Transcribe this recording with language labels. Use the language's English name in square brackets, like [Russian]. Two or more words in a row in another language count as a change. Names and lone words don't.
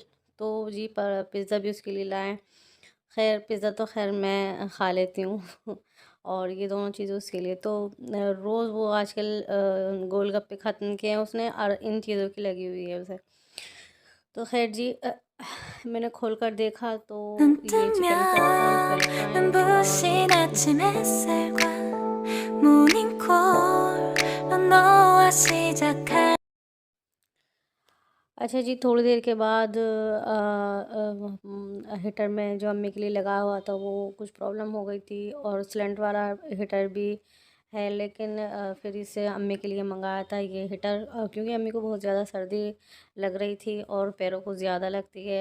[Hindi] तो जी पर पिज़्ज़ा भी उसके लिए लाए। खैर पिज़्ज़ा तो खैर मैं खा लेती हूँ और ये दोनों चीज़ें उसके लिए। तो रोज़ वो आजकल गोलगप्पे ख़त्म किए हैं उसने और इन चीज़ों की लगी हुई है उसे। तो खैर जी मैंने खोल कर देखा तो [Korean] 눈 [Hindi] ये [English] chicken popcorn, [Hindi] फ्रेंच [Korean] 뜨면 [Hindi] फ्राइज़ और [Korean] 눈부신 아침 햇살과 모닝콜로 너와 시작할 [Hindi] अच्छा जी, थोड़ी देर के बाद हीटर में जो अम्मी के लिए लगा हुआ था वो कुछ प्रॉब्लम हो गई थी और सिलेंडर वाला हीटर भी है, लेकिन फिर इसे अम्मी के लिए मंगाया था ये हीटर, क्योंकि अम्मी को बहुत ज़्यादा सर्दी लग रही थी और पैरों को ज़्यादा लगती है।